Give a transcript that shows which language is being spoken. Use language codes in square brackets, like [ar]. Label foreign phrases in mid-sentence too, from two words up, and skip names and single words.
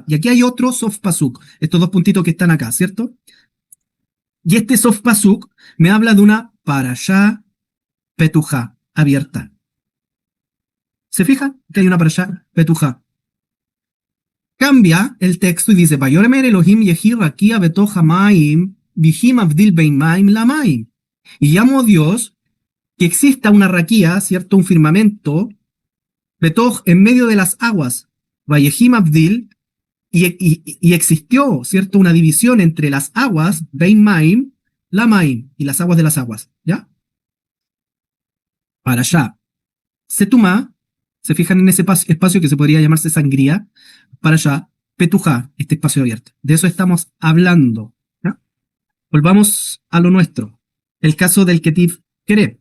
[es] Y aquí hay otro [he] סוף פסוק, [es] estos dos puntitos que están acá, ¿cierto? Y este [he] סוף פסוק [es] me habla de una [he] פרשה פתוחה, [es] abierta. ¿Se fijan? Que hay una [he] פרשה פתוחה. [es] Cambia el texto y dice, [he] ויאמר אלהים יהי רקיע בתוך המים ויהי מבדיל בין מים למים. [es] Y llamó Dios que exista una raquía, ¿cierto? Un firmamento, betoch en medio de las aguas, [he] ויהי מבדיל, [es] y existió, ¿cierto? Una división entre las aguas, [he] בין מים למים, [es] y las aguas de las aguas, ¿ya? Para allá. Setumá, se fijan en ese espacio que se podría llamarse sangría, para allá, Petujá, este espacio abierto. De eso estamos hablando. ¿Ya? Volvamos a lo nuestro. El caso del [he] כתיב קרי.